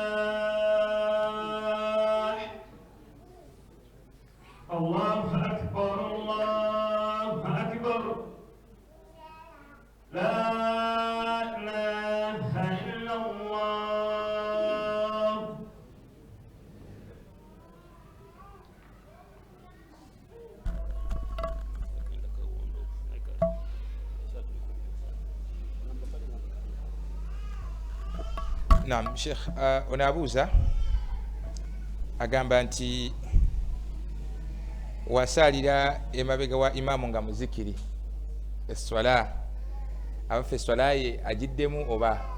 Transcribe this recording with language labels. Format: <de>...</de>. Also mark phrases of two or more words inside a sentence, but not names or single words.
<ar>الله أكبر، الله أكبر. لا إله إلا الله.</ar> <lg>Naam, Sheikh, onaabuuza agamba nti wasaalira emabega wa imaamu nga muzikiri eswala, abafe eswala ye agiddemu oba?</lg>